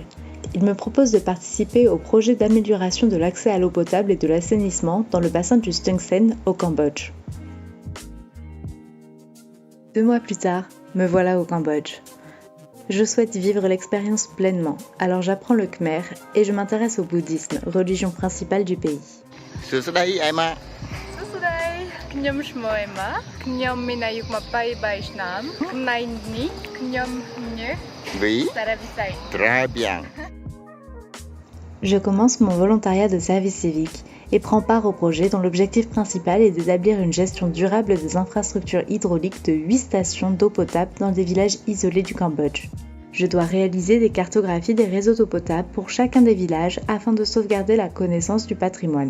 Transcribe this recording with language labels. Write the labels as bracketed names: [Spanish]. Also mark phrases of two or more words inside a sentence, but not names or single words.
[French] Il me propose de participer au projet d'amélioration de l'accès à l'eau potable et de l'assainissement dans le bassin du Stungsen au Cambodge. 2 mois plus tard, me voilà au Cambodge. Je souhaite vivre l'expérience pleinement, alors j'apprends le khmer et je m'intéresse au bouddhisme, religion principale du pays. Emma. [Khmer] ខ្ញុំឈ្មោះ Emma ខ្ញុំមានអាយុ23ឆ្នាំ ថ្ងៃនេះខ្ញុំញើសសារវិស័យ [French] Très bien. Je commence mon volontariat de service civique et prends part au projet dont l'objectif principal est d'établir une gestion durable des infrastructures hydrauliques de 8 stations d'eau potable dans des villages isolés du Cambodge. Je dois réaliser des cartographies des réseaux d'eau potable pour chacun des villages afin de sauvegarder la connaissance du patrimoine.